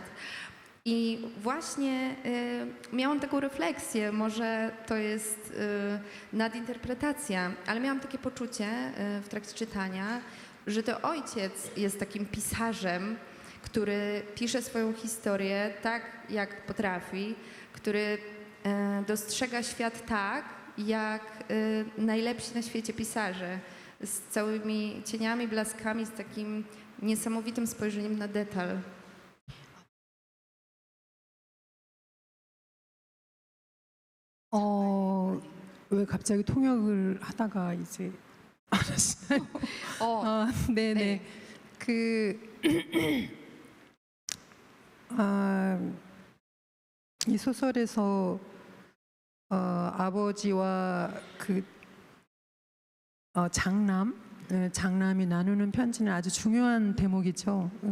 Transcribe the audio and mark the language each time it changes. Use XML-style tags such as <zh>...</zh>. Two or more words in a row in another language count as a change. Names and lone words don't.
<pl>I właśnie miałam taką refleksję, może to jest nadinterpretacja, ale miałam takie poczucie w trakcie czytania, że to ojciec jest takim pisarzem, który pisze swoją historię tak, jak potrafi, który dostrzega świat tak, jak najlepsi na świecie pisarze, z całymi cieniami, blaskami, z takim niesamowitym spojrzeniem na detal.</pl> <ko>왜 갑자기 통역을 하다가 이제 알았어요. 네네. 네. 이 소설에서 아버지와 장남이 나누는 편지는 아주 중요한 대목이죠.</ko>